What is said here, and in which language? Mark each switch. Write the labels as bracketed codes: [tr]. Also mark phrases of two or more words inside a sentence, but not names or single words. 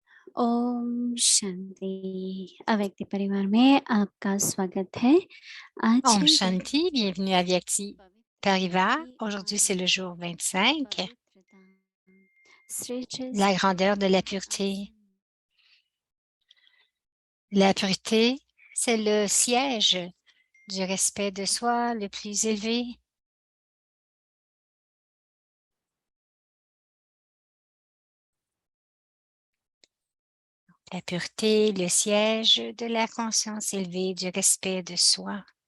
[hi] ओम शांति अव्यक्ति परिवार में आपका स्वागत है। आज [fr] Om [hi] है [fr] Shanti, bienvenue à Vyakti [hi] पवित्रता [fr] Parivar. [hi] की [fr] Aujourd'hui, c'est le [hi] महानता। [fr] jour 25, [hi] पवित्रता श्रेष्ठ [fr] la grandeur de [hi] स्वमान [fr] la [hi] के [fr] pureté. [hi] आसन। [fr] La pureté, c'est le siège du respect de soi le plus élevé. La pureté, le siège de la conscience élevée, du respect de soi.